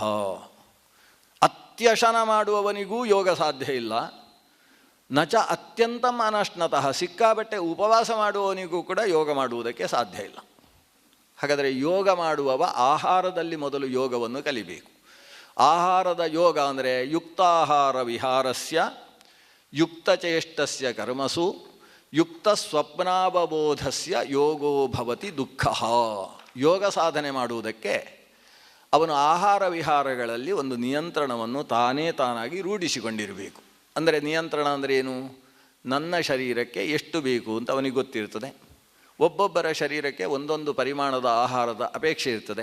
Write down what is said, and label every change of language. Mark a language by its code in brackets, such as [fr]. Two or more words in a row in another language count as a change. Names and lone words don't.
[kn] ಅತ್ಯಶನ ಮಾಡುವವನಿಗೂ ಯೋಗ ಸಾಧ್ಯ ಇಲ್ಲ. [sa] ನಚ ಅತ್ಯಂತಂ ಅನಶ್ನತಃ, [kn] ಸಿಕ್ಕಾಬಟ್ಟೆ ಉಪವಾಸ ಮಾಡುವವನಿಗೂ ಕೂಡ ಯೋಗ ಮಾಡುವುದಕ್ಕೆ ಸಾಧ್ಯ ಇಲ್ಲ. ಹಾಗಾದರೆ ಯೋಗ ಮಾಡುವವ ಆಹಾರದಲ್ಲಿ ಮೊದಲು ಯೋಗವನ್ನು ಕಲಿಬೇಕು. ಆಹಾರದ ಯೋಗ ಅಂದರೆ [sa] ಯುಕ್ತಾಹಾರ ವಿಹಾರಸ್ಯ ಯುಕ್ತಚೇಷ್ಟಸ್ಯ ಕರ್ಮಸು ಯುಕ್ತ ಸ್ವಪ್ನಾವಬೋಧಸ್ಯ ಯೋಗೋ ಭವತಿ ದುಃಖ. [kn] ಯೋಗ ಸಾಧನೆ ಮಾಡುವುದಕ್ಕೆ ಅವನು ಆಹಾರ ವಿಹಾರಗಳಲ್ಲಿ ಒಂದು ನಿಯಂತ್ರಣವನ್ನು ತಾನಾಗಿ ರೂಢಿಸಿಕೊಂಡಿರಬೇಕು. ಅಂದರೆ ನಿಯಂತ್ರಣ ಅಂದರೆ ಏನು? ನನ್ನ ಶರೀರಕ್ಕೆ ಎಷ್ಟು ಬೇಕು ಅಂತ ಅವನಿಗೆ ಗೊತ್ತಿರ್ತದೆ. ಒಬ್ಬೊಬ್ಬರ ಶರೀರಕ್ಕೆ ಒಂದೊಂದು ಪರಿಮಾಣದ ಆಹಾರದ ಅಪೇಕ್ಷೆ ಇರ್ತದೆ.